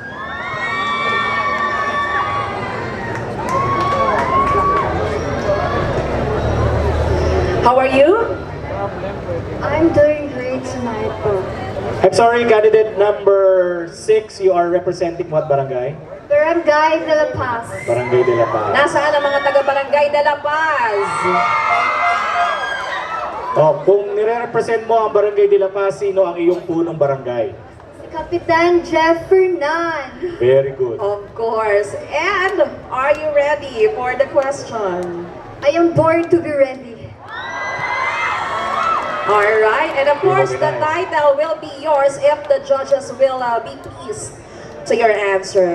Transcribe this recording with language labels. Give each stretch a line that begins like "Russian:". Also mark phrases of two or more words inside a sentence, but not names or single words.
English: How are you? I'm doing great tonight, I'm sorry, candidate number 6, you are representing what barangay? Barangay de la Paz. Barangay de la Paz.
Filipino: Nasaan ang mga taga-barangay de la Paz? Oh, kung nire-represent mo ang Barangay de la Paz, sino ang iyong punong barangay? Si Kapitan Jeff Fernan.
English: Very good. Of course. And are you ready for the question? I am born to be ready. Alright, and of course the title will be yours if the judges will be pleased to your answer.